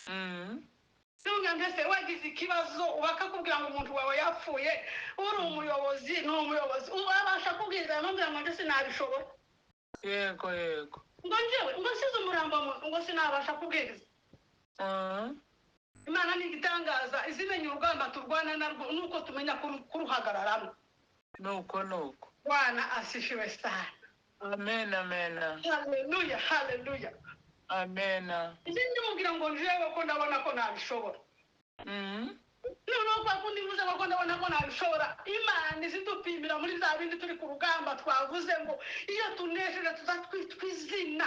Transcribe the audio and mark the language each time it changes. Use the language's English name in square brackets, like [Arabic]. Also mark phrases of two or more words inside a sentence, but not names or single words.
[Kinyarwanda] Nunga mbese wagize ikibazo bakakubwira ngo umuntu wawe yapfuye uri umuyobozi n'umuyobozi ubasha kubwiriza nambira ngo ndetse nabishobora yego yego ngo njyewe ngo size umurambo ngo sinabasha kubwiriza Imana ni igitangaza izimenya urugamba turwana narwo nuko tumenya kuruhagararamo nuko [Swahili] Bwana asifiwe sana amen haleluya haleluya amen [Kinyarwanda] izindi mubwira ngo njyewe ko ndabona ko nabishobora noneho kwa kundi muze ko ndabona ko nabishobora Imana izidupimira muri za bindi turi ku rugamba twavuze ngo iyo tunesheje tuzatwitwa izina